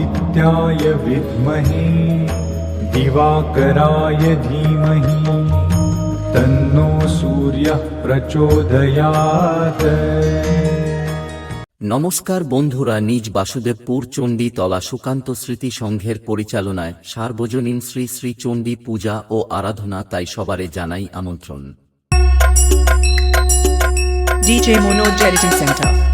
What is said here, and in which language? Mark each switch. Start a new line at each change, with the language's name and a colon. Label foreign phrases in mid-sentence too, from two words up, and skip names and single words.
Sanskrit: अमात्याय विद्महे दिवाकराय धीमहि तन्नो सूर्यः प्रचोदयात्।
Bangla: নমস্কার বন্ধুরা, নিজ বাসুদেবপুর চণ্ডী তলা সুকান্ত স্মৃতি সংঘের পরিচালনায় সার্বজনীন শ্রী শ্রী চণ্ডী পূজা ও আরাধনা, তাই সবারে জানাই আমন্ত্রণ। DJ Manoj Editing Center।